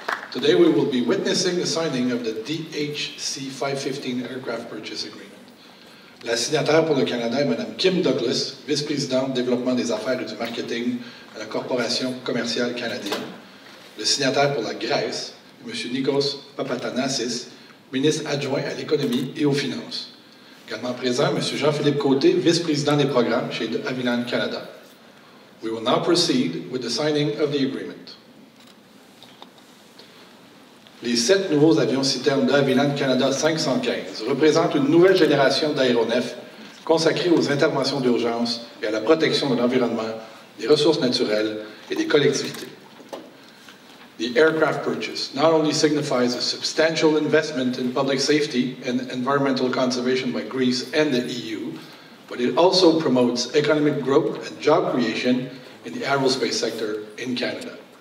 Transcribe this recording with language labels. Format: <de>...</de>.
<en>Today we will be witnessing the signing of the DHC 515 aircraft purchase agreement.</en> <fr>La signataire pour le Canada est Mme Kim Douglas, vice-présidente développement des affaires et du marketing à la Corporation commerciale canadienne. Le signataire pour la Grèce est M. Nikos Papatanassis, ministre adjoint à l'économie et aux finances. Également présent, M. Jean-Philippe Côté, vice-président des programmes chez Haviland Canada.</fr> <en>We will now proceed with the signing of the agreement.</en> <fr>Les 7 nouveaux avions citernes de Havilland Canada 515 représentent une nouvelle génération d'aéronefs consacrés aux interventions d'urgence et à la protection de l'environnement, des ressources naturelles et des collectivités.</fr> <en>The aircraft purchase not only signifies a substantial investment in public safety and environmental conservation by Greece and the EU, but it also promotes economic growth and job creation in the aerospace sector in Canada.</en>